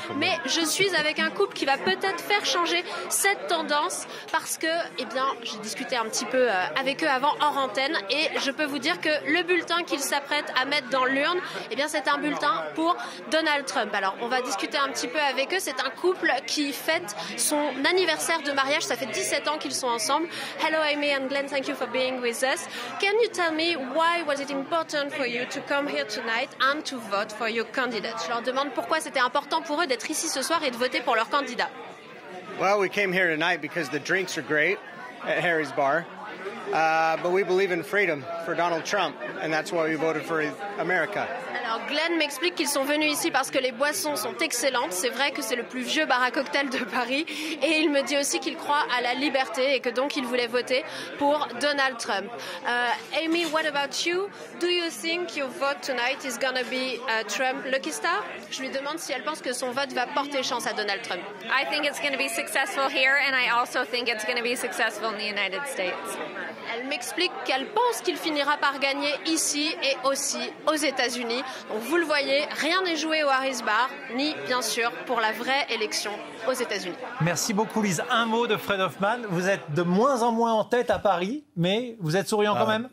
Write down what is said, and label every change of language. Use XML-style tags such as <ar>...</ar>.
<fr>Mais je suis avec un couple qui va peut-être faire changer cette tendance parce que, eh bien, j'ai discuté un petit peu avec eux avant hors antenne et je peux vous dire que le bulletin qu'ils s'apprêtent à mettre dans l'urne, eh bien, c'est un bulletin pour Donald Trump. Alors, on va discuter un petit peu avec eux. C'est un couple qui fête son anniversaire de mariage. Ça fait 17 ans qu'ils sont ensemble.</fr> <en>Hello, Amy and Glenn. Thank you for being with us. Can you tell me why was it important for you to come here tonight and to vote for your candidate?</en> <fr>Je leur demande pourquoi c'était important pour eux d'être ici ce soir et de voter pour leur candidat.</fr> <en>Well, we came here tonight because the drinks are great at Harry's Bar. But we believe in freedom for Donald Trump, and that's why we voted for America.</en> <fr>Alors Glenn m'explique qu'ils sont venus ici parce que les boissons sont excellentes. C'est vrai que c'est le plus vieux bar à cocktail de Paris. Et il me dit aussi qu'il croit à la liberté et que donc il voulait voter pour Donald Trump.</fr> <en>Amy, what about you? Do you think your vote tonight is gonna be Trump Lucky Star?</en> <fr>Je lui demande si elle pense que son vote va porter chance à Donald Trump.</fr> <en>I think it's going to be successful here, and I also think it's going to be successful in the United States.</en> <fr>Elle m'explique qu'elle pense qu'il finira par gagner ici et aussi aux États-Unis. Donc vous le voyez, rien n'est joué au Harris Bar, ni bien sûr pour la vraie élection aux États-Unis. Merci beaucoup Lise. Un mot de Fred Hoffman. Vous êtes de moins en moins en tête à Paris, mais vous êtes souriant quand même.</fr>